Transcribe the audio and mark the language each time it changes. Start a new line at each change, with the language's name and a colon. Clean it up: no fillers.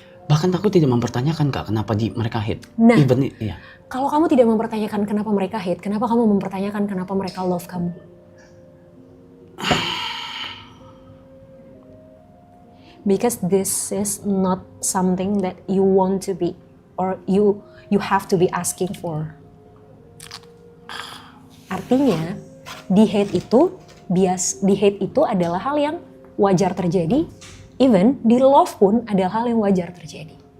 Indonesian: Bahkan aku tidak mempertanyakan Kak, kenapa mereka hate. Nah, iya. Kalau kamu tidak mempertanyakan kenapa mereka hate, kenapa kamu mempertanyakan kenapa mereka love kamu?
English: Because this is not something that you want to be or you have to be asking for.
Indonesian: Artinya di hate itu adalah hal yang wajar terjadi, even di love pun adalah hal yang wajar terjadi.